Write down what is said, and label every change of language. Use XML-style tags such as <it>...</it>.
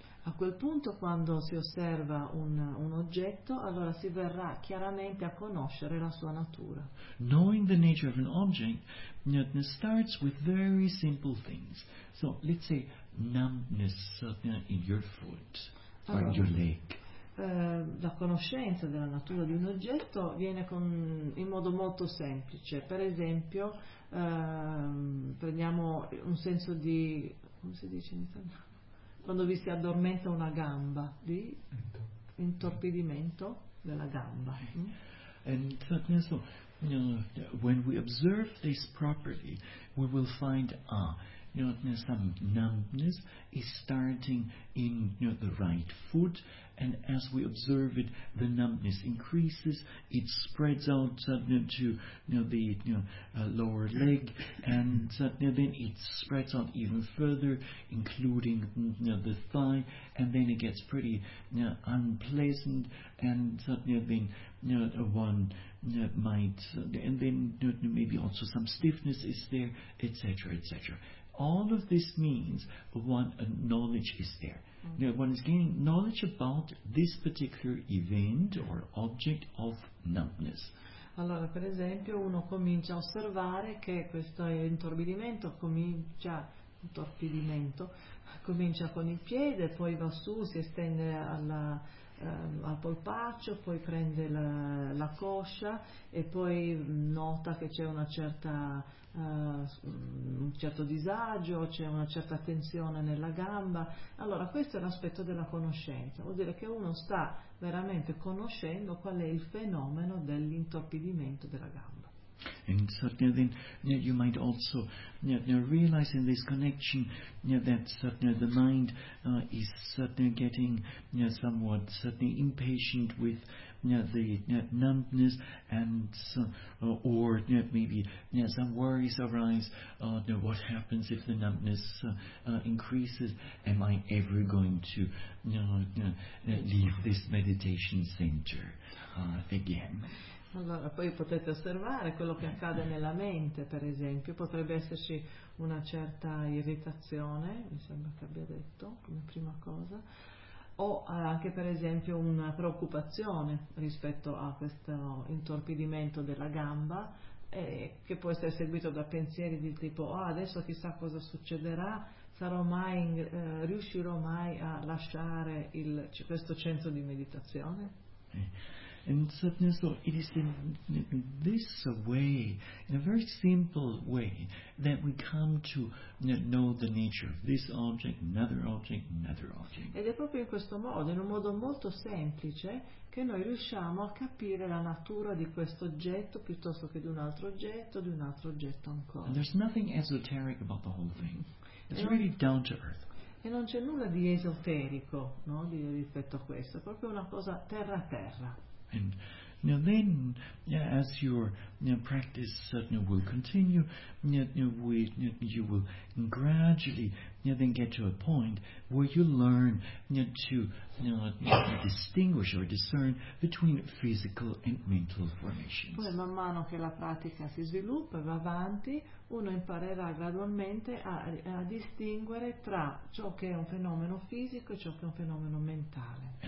<it>A quel punto, quando si osserva un oggetto, allora si verrà chiaramente a conoscere la sua natura.</it> <en>Knowing the nature of an object starts with very simple things. So let's say numbness in your foot or in your leg.</en> <it>La conoscenza della natura di un oggetto viene in modo molto semplice. Per esempio, prendiamo un senso di, come si dice in italiano? Quando vi si addormenta una gamba, di intorpidimento della gamba.</it> <en>And so, when we observe this properly, we will find some numbness is starting in the right foot, and as we observe it, the numbness increases, it spreads out to the lower leg, and then it spreads out even further, including the thigh, and then it gets pretty unpleasant, and then one might and then maybe also some stiffness is there, etc., etc. All of this means one knowledge is there. Okay. One is gaining knowledge about this particular event or object of numbness.</en> <it>Allora, per esempio, uno comincia a osservare che questo intorbidimento comincia con il piede, poi va su, si estende al polpaccio, poi prende la coscia e poi nota che c'è una certa un certo disagio, c'è una certa tensione nella gamba. Allora, questo è l'aspetto della conoscenza, vuol dire che uno sta veramente conoscendo qual è il fenomeno dell'intorpidimento della gamba.</it> <en>And certainly then you might also realize in this connection that certainly the mind is certainly getting somewhat certainly impatient with the numbness, and or maybe some worries arise. What happens if the numbness increases? Am I ever going to leave this meditation center again?</en> <it>Allora, poi potete osservare quello che accade nella mente, per esempio, potrebbe esserci una certa irritazione, mi sembra che abbia detto come prima cosa, o anche per esempio una preoccupazione rispetto a questo intorpidimento della gamba, che può essere seguito da pensieri di tipo adesso chissà cosa succederà, sarò mai riuscirò mai a lasciare questo centro di meditazione?</it> <en>And certainly, so it is in this way, in a very simple way, that we come to know the nature of this object, another object, another object.</en> <it>Ed è proprio in questo modo, in un modo molto semplice, che noi riusciamo a capire la natura di questo oggetto piuttosto che di un altro oggetto ancora.</it> <en>And there's nothing esoteric about the whole thing. It's really down to earth.</en> <it>E non c'è nulla di esoterico, no, rispetto a questo. È proprio una cosa terra a terra.</it> <en>And now then, as your practice will continue, you will gradually then get to a point where you learn to distinguish or discern between physical and mental formations.</en> <it>Poi man mano che la pratica si sviluppa e va avanti, uno imparerà gradualmente a distinguere tra ciò che è un fenomeno fisico e ciò che è un fenomeno mentale.</it>